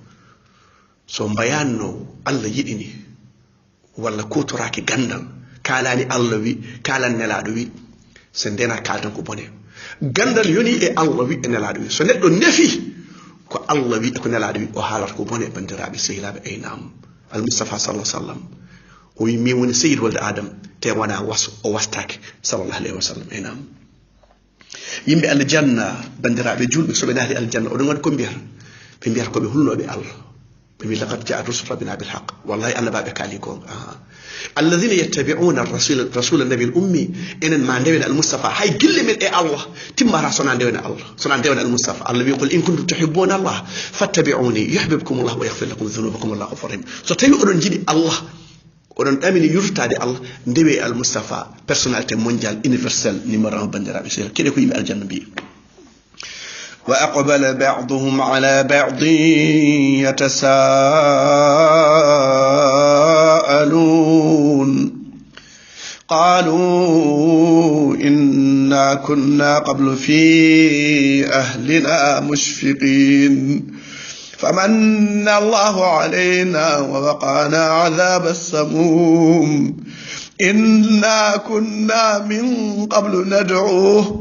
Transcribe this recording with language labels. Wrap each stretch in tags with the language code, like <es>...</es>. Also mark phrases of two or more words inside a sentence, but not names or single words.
<ff>so mbayanno Allah yiɗini walla kutoraki gandal kalani Allah wi kalan nelaɗo wi so ndena kaltan ko bone gandal yoni e Allah wi e nelaɗo wi so neɗɗo nefi ko Allah wi e ko nelaɗo wi o haalata ko bone bandiraɓe sehilaɓe aynam al Mustafa</ff> <ar>صلى الله عليه وسلم</ar> <ff>o wi min woni seyid wolde adam te wona o wastake</ff> <ar>صلى الله عليه وسلم</ar> <ff>aynam yimɓe aljanna bandiraɓe julɓe soɓe naati aljanna oɗon waɗi ko mbiyata ɓe mbiyata koɓe hulnoɓe Allah ɓe mbi</ff> <ar>لقد جاءت رسل ربنا بالحق</ar> <ff>wallahi annabaɓe kaali gonga</ff> <ar>الذين يتبعون الرسول النبي الأمي</ar> <ff>enen ma ndewen al mustafa hay gille men e Allah timmata sona ndewen Allah sona ndewen al mustafa Allah wi</ff> <ar>قل إن كنتم تحبون الله فاتبعوني يحببكم الله ويغفر لكم ذنوبكم والله غفور رحيم</ar> <ff>so tawi oɗon jiɗi Allah oɗon ɗamini yurtade Allah ndewe al Mustafa</ff> <fr>personnalité mondial universel numéro 1</fr> <ff>bandiraɓe seeɗa keɗe ko yimɓe aljanna mbi</ff> <ar>وأقبل بعضهم على بعض يتساءلون قالوا إنا كنا قبل في أهلنا مشفقين فمن الله علينا ووقانا عذاب السموم إنا كنا من قبل ندعوه</ar>